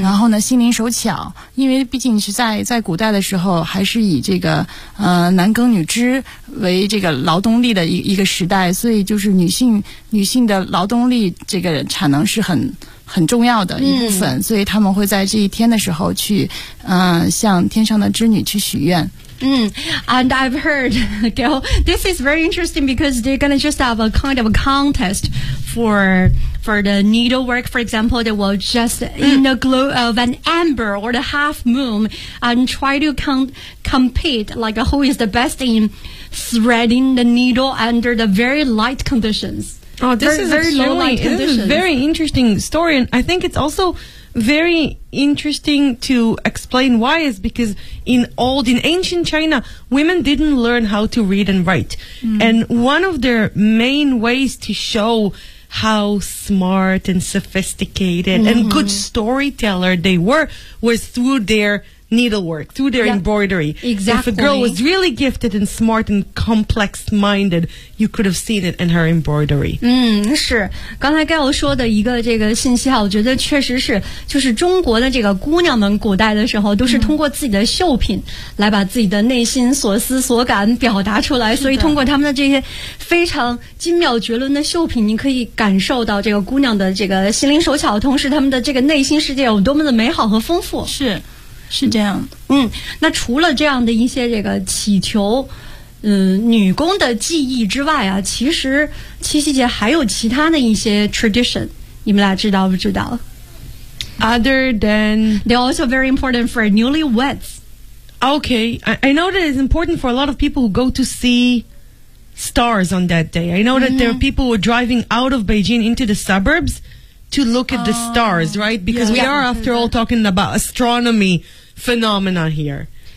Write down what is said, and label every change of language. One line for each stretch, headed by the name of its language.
Chinese: 然后呢心灵手巧，因为毕竟是在古代的时候还是以这个男耕女织为这个劳动力的一个时代，所以就是女性的劳动力这个产能是很重要的一部分，所以他们会在这一天的时候去向天上的织女去许愿。
English: And I've heard, girl, this is very interesting because they're going to just have a kind of a contest for the needlework. For example, they will just in the glow of an amber or the half moon and try to compete, like who is the best in threading the needle under the very light conditions. This is a very interesting story, and I think it's also very interesting to explain why is because in ancient China, women didn't learn how to read and write. Mm. And one of their main ways to show how smart and sophisticated and good storyteller they were was through their needlework, through their embroidery. Exactly. If a girl was really gifted and smart and complex minded, you could have seen it in her embroidery.
Chinese: 是刚才Gail说的一个这个信息啊，我觉得确实是，就是中国的这个姑娘们古代的时候都是通过自己的绣品来把自己的内心所思所感表达出来，所以通过他们的这些非常精妙绝伦的绣品，你可以感受到这个姑娘的这个心灵手巧，同时他们的这个内心世界有多么的美好和丰富。是这样的。那除了这样的一些这个祈求女工的技艺之外啊，其实七夕节还有其他的一些 tradition， 你们俩知道不知道？
English: Other than they're also very important for newlyweds. Okay, I know that it's important for a lot of people who go to see stars on that day. I know that there are people who are driving out of Beijing into the suburbs to look at the stars, right? Because we are, after all, talking about astronomy phenomena here.